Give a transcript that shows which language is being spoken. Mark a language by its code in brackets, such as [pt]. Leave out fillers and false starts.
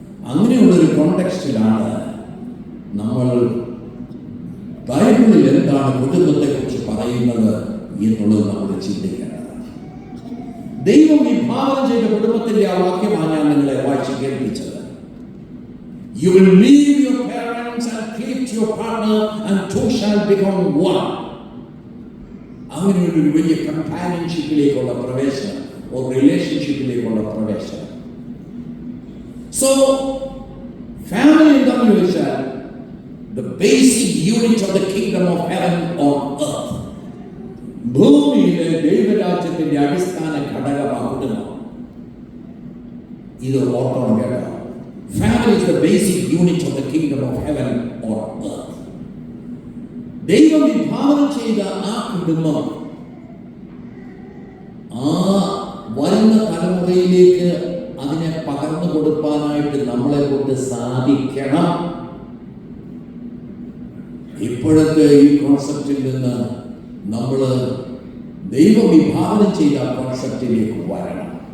[ml] അങ്ങനെയുള്ളൊരു കോണ്ടെക്സ്റ്റിലാണ് നമ്മൾ ബൈബിളിൽ എന്താണ് കുടുംബത്തെ കുറിച്ച് പറയുന്നത് എന്നുള്ളത് നമ്മൾ ചിന്തിക്കേണ്ടത്. ദൈവം വിഭാവനം ചെയ്ത കുടുംബത്തിന്റെ ആ വാക്യമാണ് ഞാൻ നിങ്ങളെ വായിച്ച് കേൾപ്പിച്ചത്. [en] You will leave your parents and cleave to your partner and two shall become one. [ml] അങ്ങനെയൊരു വലിയ കമ്പാനിയൻഷിപ്പിലേക്കുള്ള പ്രവേശനം ഒരു റിലേഷൻഷിപ്പിലേക്കുള്ള പ്രവേശനം. സോ ഫാമിലി എന്താണെന്ന് ചോദിച്ചാൽ [en] the basic unit of the kingdom of heaven on earth. [ml] ഭൂമിയിലെ ദൈവരാജ്യത്തിന്റെ അടിസ്ഥാന ഘടകമാകുന്നു. ഇത് ഓർക്കണം കേട്ടോ. [en] Family is the basic unit of the kingdom of heaven on earth. [ml] ദൈവം വിഭാവനം ചെയ്ത ആ കുടുംബം ആ വരുന്ന തലമുറയിലേക്ക് അതിനെ പകർന്നു കൊടുക്കാനായിട്ട് നമ്മളെ കൊണ്ട് സാധിക്കണം. ഇപ്പോഴത്തെ ഈ കോൺസെപ്റ്റിൽ നിന്ന് നമ്മൾ ദൈവം വിഭാവനം ചെയ്ത കോൺസെപ്റ്റിലേക്ക് വരണം.